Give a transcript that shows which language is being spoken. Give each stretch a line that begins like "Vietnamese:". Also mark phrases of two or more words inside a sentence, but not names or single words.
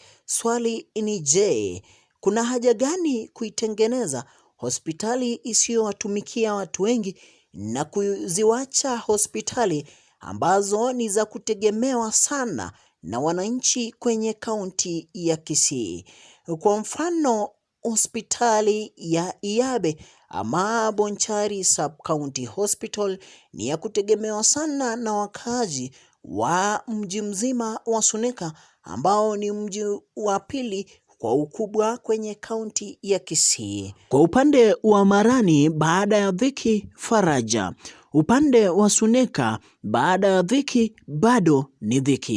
Swahili: Swali ni je, kuna haja gani kuitengeneza hospitali isiyowatumikia watu wengi na kuziwacha hospitali ambazo ni za kutegemewa sana na wananchi kwenye kaunti ya Kisii? Kwa mfano, hospitali ya Iyabe ama Bonchari sub-county hospital ni ya kutegemewa sana na wakazi wa mji mzima wa Suneka, ambao ni mji wa pili kwa ukubwa kwenye kaunti ya Kisii. Kwa upande wa Marani, baada ya dhiki faraja. Upande wa Suneka, baada ya dhiki bado ni dhiki.